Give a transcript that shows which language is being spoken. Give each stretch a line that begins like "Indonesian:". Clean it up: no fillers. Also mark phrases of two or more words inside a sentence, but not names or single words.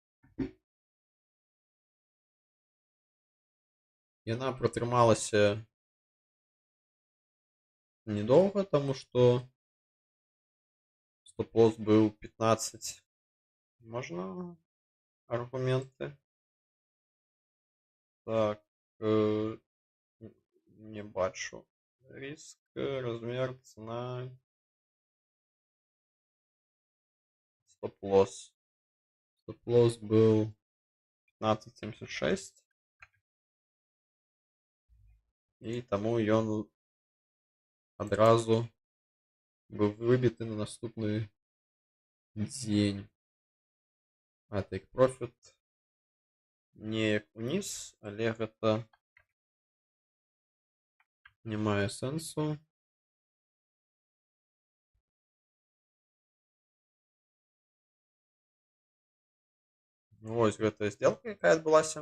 Belarusian: Яна пратрымалася недоўга, таму што стоп-лосс быў 15. Можна аргументы? Так, не бачу.
Russian: Риск, размер, цена, стоп-лосс. Стоп-лосс был 15.76.
Belarusian: І таму ён адразу быў выбіты на наступны дзень. А
English: take profit
Belarusian: неяк уніз, але гэта не мае сэнсу. Вось гэтая сделка, якая адбылася.